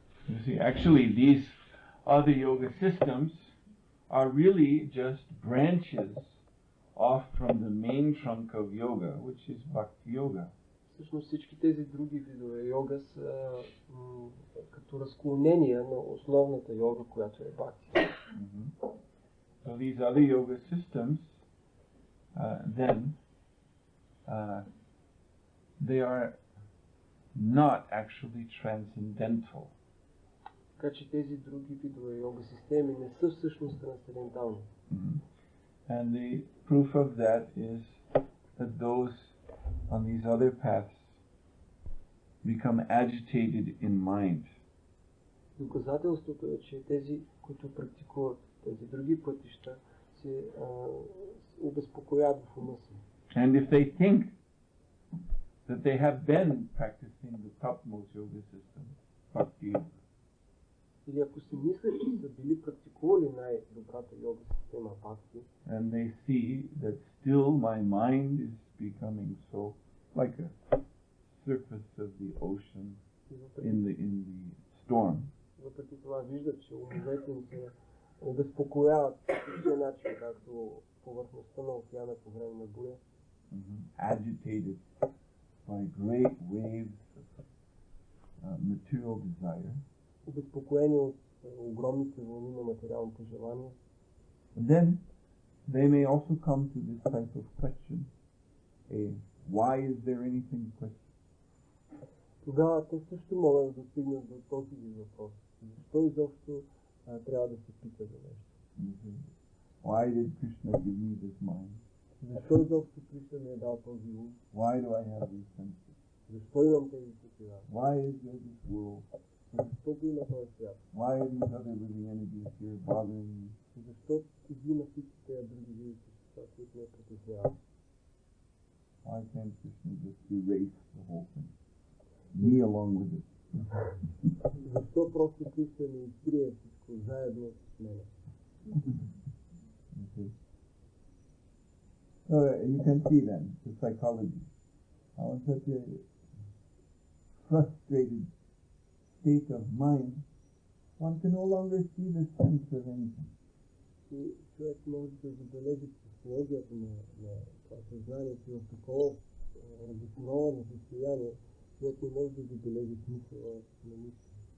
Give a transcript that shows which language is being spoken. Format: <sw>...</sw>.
<en>You see, actually these other yoga systems are really just branches off from the main trunk of yoga, which is bhakti yoga.</en> <bg>Всъщност всички тези други видове йога са като разклонения на основната йога, която е бхакти.</bg> <en>So these other yoga systems, then they are not actually transcendental.</en> <bg>Така че тези други видове йога системи не са всъщност трансцендентални.</bg> <en>And the proof of that is that those on these other paths become agitated in mind.</en> <bg>Доказателството е, че тези, които практикуват тези други пътища, се обезпокоят в ума си.</bg> <en>And if they think that they have been practicing the topmost yoga system, bhakti yoga,</en> <bg>или ако си мислят, че са били практикували най-добрата йога система бхакти,</bg> <en>and they see that still my mind is becoming so like a surface of the ocean in the storm.</en> <bg>Въпреки това виждат, че умовете им се обезпокояват по същия начин, както повърхността на океана по време на буря.</bg> <en>Agitated by great waves of material desire.</en> <bg>Обезпокоени от огромните вълни на материалното желание.</bg> <en>Then they may also come to this type of question: why is there anything to question?</en> <bg>Тогава те също могат да достигнат до този въпрос. Защо изобщо трябва да се пита за нещо?</bg> <en>Why did Krishna give me this mind?</en> <bg>Защо изобщо Кришна ми е дал този ум?</bg> <en>Why do I have these senses?</en> <bg>Защо имам тези чувства?</bg> <en>Why is there this world?</en> <bg>Защо го има този свят?</bg> <en>Why are these other living entities here bothering me?</en> <bg>Защо има всички тези други живи същества, които ме притесняват?</bg> <en>Why can't Krishna just erase the whole thing? Me along with it.</en> <bg>Защо просто Кришна не изтрие всичко заедно с мене?</bg> <en>Okay. So you can see then the psychology. How in such a frustrated state of mind, one can no longer see the sense of anything.</en> <bg>Човек може да забележи психологията на това съзнание, че в такова разочаровано състояние, човек не може да забележи смисъла на нищо.</bg>